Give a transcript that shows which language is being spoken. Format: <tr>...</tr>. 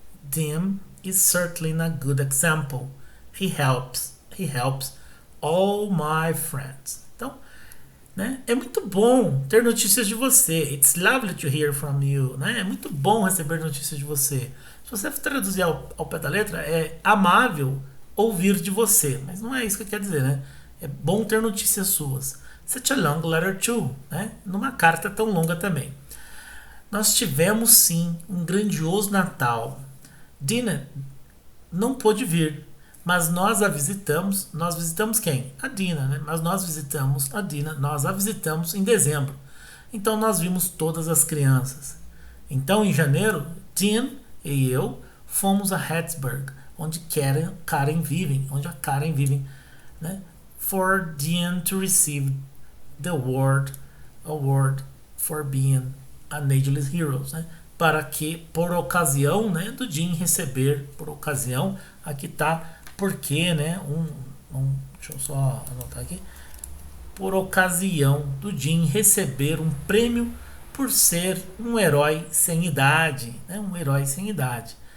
<en>Dean is certainly a good example. He helps all my friends.</en> <pt>Então, né, é muito bom ter notícias de você.</pt> <en>It's lovely to hear from you.</en> <pt>Né? É muito bom receber notícias de você. Se você traduzir ao pé da letra, é amável ouvir de você. Mas não é isso que quer dizer, né? É bom ter notícias suas.</pt> <en>Such a long letter too,</en> <pt>né? Numa carta tão longa também. Nós tivemos sim um grandioso Natal. Dina não pôde vir, mas nós a visitamos. Nós visitamos quem? A Dina, né? Mas nós visitamos a Dina, nós a visitamos em dezembro. Então nós vimos todas as crianças. Então em janeiro, Dean e eu fomos a Hattiesburg, onde Karen vive, né?</pt> <en>For Dean to receive the award for being an ageless hero, né?</en> <pt>Para que, por ocasião, né, do Dean receber, por ocasião, aqui tá porque, né, deixa eu só anotar aqui, por ocasião do Dean receber um prêmio por ser um herói sem idade, né, um herói sem idade.</pt>